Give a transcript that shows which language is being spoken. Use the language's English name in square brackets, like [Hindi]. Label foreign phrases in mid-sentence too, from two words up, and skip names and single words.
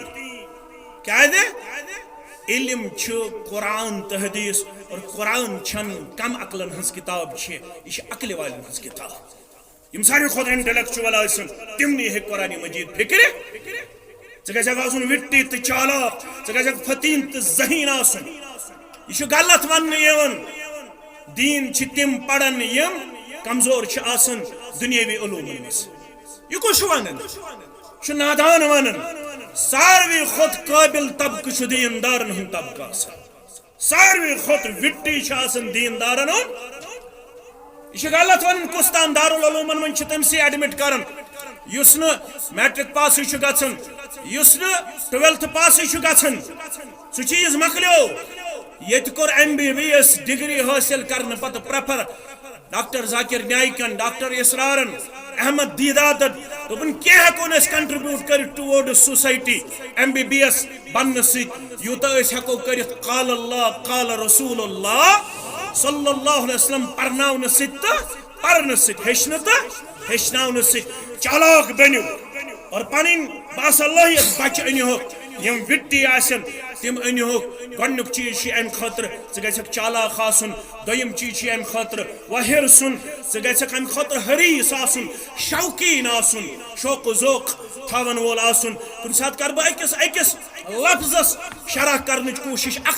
[Kashmiri] کیازِ علم چھُ قرآن تہٕ حدیث اور قرآن چھنہٕ کم عقلن ہٕنٛز کتاب چھِ یہِ چھِ عقلہِ والٮ۪ن ہٕنٛز کتاب یم ساروی کھۄتہٕ انٹلیکچوَل آسن تمنٕے ہیٚکہِ قرآن مجیٖد فکرِ ژٕ گژھکھ آسُن وِٹی تہٕ چالاک ژٕ گژھکھ فتیٖن تہٕ ذہیٖن آسُن یہ چھُ غلط وننہٕ یِوان دین چھ تم پڑھن یم کمزور چھ آسن دنیاوی علومن مز یہ کچھ ونن چھ نادان ونن ساروی خود قابل طبقہ چھ دیندارن ہن طبقہ آسن ساروی خود وٹی چھ آسن دیندارن ہن یہ غلط ونن کستان دارالعلومن من چھ تمسی ایڈمٹ کرن یس نہ میٹرک پاس چھ گژھن یس نہ 12th پاس چھ گژھن سہ چیز مکلیو یہ کور MBBS ڈگری حاصل کرنے پتہ پریفر ڈاکٹر ذاکر نائکن ڈاکٹر اسرارن احمد دیداتن دوپن کیا ہیکون اس کنٹریبیوٹ کرت [English] toward society [Kashmiri] MBBS بننے ست یوتا اس ہیکو کرت [Arabic] قال اللہ قال رسول اللہ صلی اللہ علیہ وسلم [Kashmiri] پرناون ست پرن ست ہیچناون ست چالاک بنیو اور پنن باصلاحیت بچ انہوک یم وٹی آسن تم انہوک گۄڈنیُک چیز چھ امہ خاطر ژٕ گژھکھ چالاک آسن دوٚیِم چیز چھ امہ خاطر وہر سن ژٕ گژھکھ امہ خاطر حریص آسن شوقین آسن شوق و ذوق تھاون وول آسن کُنہِ ساتہٕ کر بہٕ أکِس لفظس شرح کرنٕچ کوٗشش اکھ